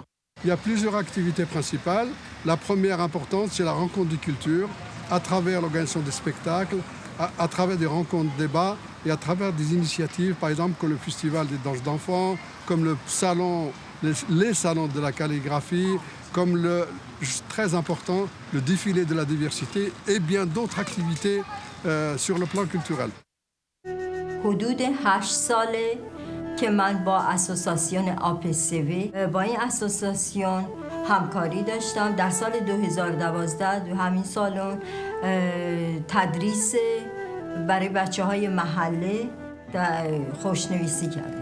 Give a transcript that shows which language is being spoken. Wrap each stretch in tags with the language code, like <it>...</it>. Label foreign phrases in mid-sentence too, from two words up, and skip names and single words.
<fr>Il y a plusieurs activités principales. La première importante, c'est la rencontre de culture, à travers l'organisation des spectacles, à travers des rencontres, débats et à travers des initiatives, par exemple comme le Festival des danses d'enfants, comme les salons de la calligraphie, comme très important, le défilé de la diversité et bien d'autres activités sur le plan culturel.</fr> <fa>حدود 8 ساله که من با اسوسیاسیون APCV با این اسوسیاسیون همکاری داشتم. در سال 2012 تو همین سالن تدریس برای بچه‌های محله خوشنویسی کردم.</fa>